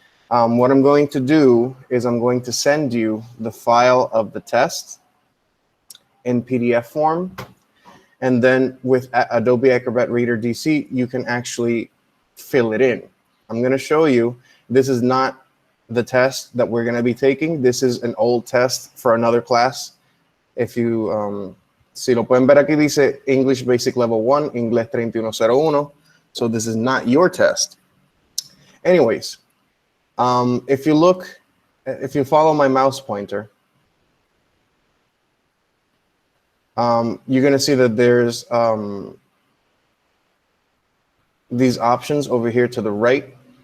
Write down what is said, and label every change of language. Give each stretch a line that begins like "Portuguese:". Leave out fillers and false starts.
English: What I'm going to do is I'm going to send you the file of the test in PDF form. And then with Adobe Acrobat Reader DC, you can actually fill it in. I'm going to show you, this is not the test that we're going to be taking. This is an old test for another class.
Spanish: If you, si lo pueden ver aquí, dice English Basic Level 1, Inglés 3101.
English: So this is not your test. Anyways, if you follow my mouse pointer, you're going to see that there's these options over here to the right.